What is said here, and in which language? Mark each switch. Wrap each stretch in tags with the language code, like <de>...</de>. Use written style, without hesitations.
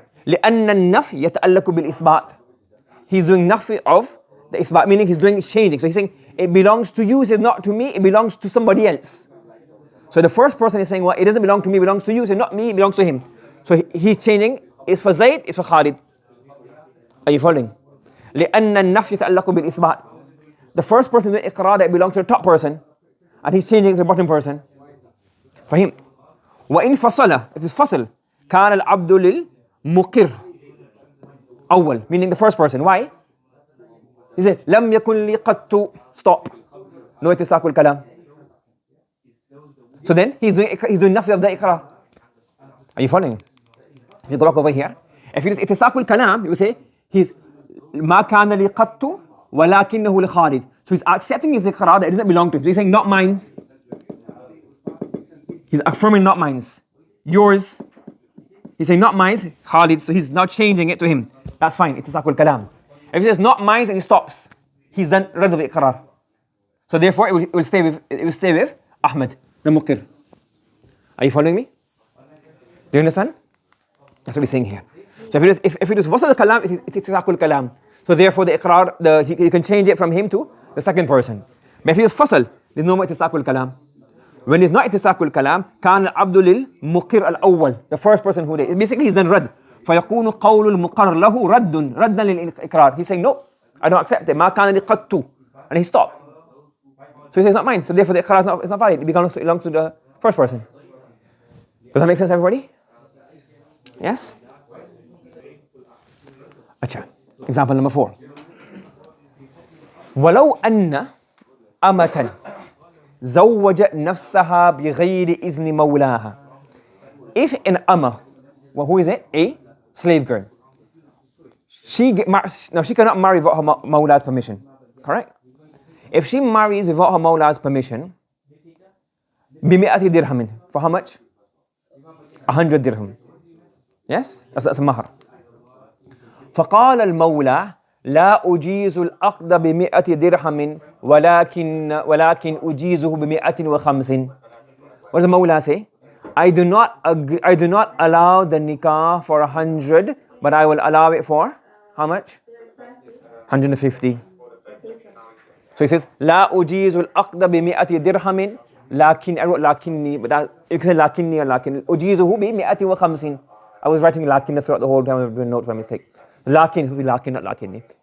<ar>لأن النفي يتعلق بالإثبات.</ar> <en>He's doing nafi of the ithbat, meaning he's doing changing. So he's saying it belongs to you, it says not to me, it belongs to somebody else. So the first person is saying, well, it doesn't belong to me, it belongs to you, so not me, it belongs to him. So he's changing, it's for Zayd, it's for Khalid. Are you following?</en> <ar>لأن النفي يتعلق بالإثبات.</ar> <en>The first person doing iqrar, that belongs to the top person, and he's changing to the bottom person. For him.</en> <ar>وإن فصل, it is فصل. كان العبد للمقر أول, meaning the first person.</ar> <en>Why?</en> <ar>He said, لم يكن لي قط, stop.</ar> <en>No ittisaqul kalam. So then he's doing nafi of the iqrar. Are you following? If you go back over here, if it is ittisaqul kalam, you will say he's ما كان لي قط ولكنه لخالد. So he's accepting his iqrar that it doesn't belong to him. So he's saying not mine. He's affirming not mine. Yours. He's saying not mine, Khalid. So he's now changing it to him. That's fine. Ittisaqul kalam. If he says not mine and he stops, he's done rad of iqrar. So therefore it will stay with Ahmad, the muqir. Are you following me? Do you understand? That's what we're saying here. So if it is wasl al-kalam, it is ittisaqul kalam. So therefore the iqrar, you can change it from him to the second person. But if it is fasl, there's no more ittisaqul kalam. When it's not ittisaqul kalam, كان العبد للمقر الأول, the first person who did. Basically he's done rad.</en> <ar>فيكون قول المقر له ردا للإقرار.</ar> <en>He's saying no, I don't accept it. ما كان لي قط, and he stopped. So he says it's not mine. So therefore the iqrar is not valid. It belongs to the first person. Does that make sense, everybody? Yes? Acha. Example number 4.</en> <ar>ولو أن أمة زوج نفسها بغير إذن مولاها.</ar> <en>If an amma, well, who is it? A slave girl. She cannot marry without her mawla's permission. Correct? If she marries without her mawla's permission, بمئة درهم. For how much? 100 dirham. Yes? That's a mahar.</en> <ar>فقال المولى لا أجيز العقد ب100 درهم ولكن أجيزه ب150.</ar> <en>What does the Mawla say? I do not allow the nikah for 100, but I will allow it for how much? 150. So he says لا أجيز العقد ب100 درهم لكني, but that, you can say لكني or لكن أجيزه ب150. I was writing lakin throughout the whole time. I've been note by mistake. Lakin will be lakin, not lakinni.</en>